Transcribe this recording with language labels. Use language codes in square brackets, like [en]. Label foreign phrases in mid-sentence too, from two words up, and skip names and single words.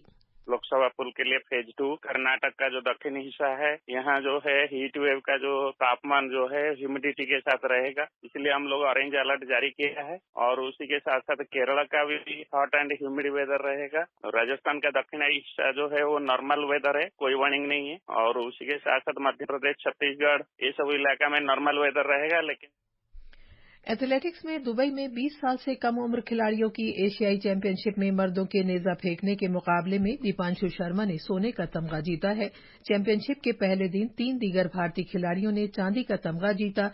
[ur] لوک سبھا پل کے لیے فیز 2 کرناٹک کا جو دکنی حصہ ہے، یہاں جو ہے [en] heat wave [ur] کا جو تاپمان جو ہے ہیومیڈیٹی کے ساتھ رہے گا، اس لیے ہم لوگ [en] orange alert [ur] جاری کیا ہے۔ اور اسی کے ساتھ ساتھ کیرلا کا بھی [en] hot and humid weather [ur] رہے گا۔ راجستھان کا دکنی حصہ جو ہے وہ [en] normal weather [ur] ہے، کوئی وارننگ نہیں ہے۔ اور اسی کے ساتھ ساتھ مدھیہ پردیش، چھتیس گڑھ، یہ سب علاقہ میں [en] normal weather [ur] رہے گا۔ لیکن ایتھلیٹکس میں دبئی میں 20 سال سے کم عمر کھلاڑیوں کی ایشیائی چیمپئن شپ میں مردوں کے نیزہ پھینکنے کے مقابلے میں دیپانشو شرما نے سونے کا تمغہ جیتا ہے۔ چیمپئن شپ کے پہلے دن 3 دیگر بھارتی کھلاڑیوں نے چاندی کا تمغہ جیتا۔